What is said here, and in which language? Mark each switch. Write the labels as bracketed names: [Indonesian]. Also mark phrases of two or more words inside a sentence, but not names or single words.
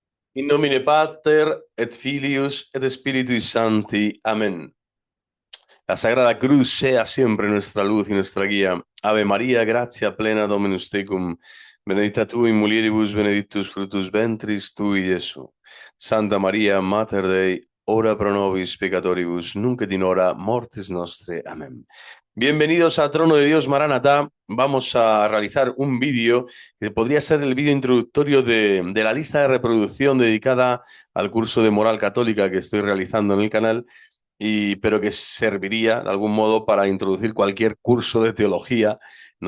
[Latin] In nomine Pater, et Filius, et Spiritui Sancti. [Spanish] Amén. La Sagrada Cruz sea siempre nuestra luz y nuestra guía. [Latin] Ave María, gratia plena Dominus tecum, benedicta tu in mulieribus, benedictus fructus ventris tui, Iesu. Santa María, Mater Dei, ora pro nobis peccatoribus, nunc et in hora mortis nostre. [Spanish] Amén. Bienvenidos a Trono de Dios Maranatá. Vamos a realizar un vídeo que podría ser el vídeo introductorio de la lista de reproducción dedicada al curso de moral católica que estoy realizando en el canal, pero que serviría de algún modo para introducir cualquier curso de teología, ¿no?